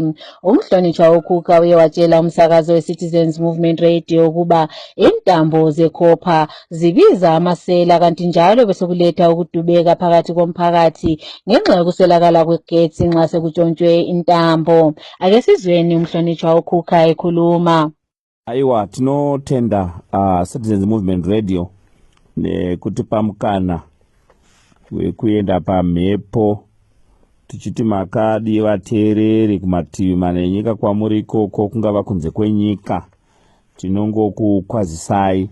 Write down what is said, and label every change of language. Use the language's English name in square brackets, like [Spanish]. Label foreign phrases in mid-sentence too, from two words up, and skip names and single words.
[North Ndebele] Umhlonitshwa uKhuka uye watshela umsakazo weCitizens Movement Radio ukuba intambo zekhopha zibiza amasela kanti njalo besekuletha ukudubeka phakathi komphakathi ngenxa yokuswelakala kwegesi nxa sekutshontshwe intambo. Ake sizweni umhlonitshwa uKhuka ekhuluma. [Shona] Aiwa tinotenda Citizens Movement Radio nekutipa mukana wekuenda pamhepo tichiti makadi vateereri kumativi mana enyika kwamuri ikoko kungava kunze kwenyika tinongokukwazisai.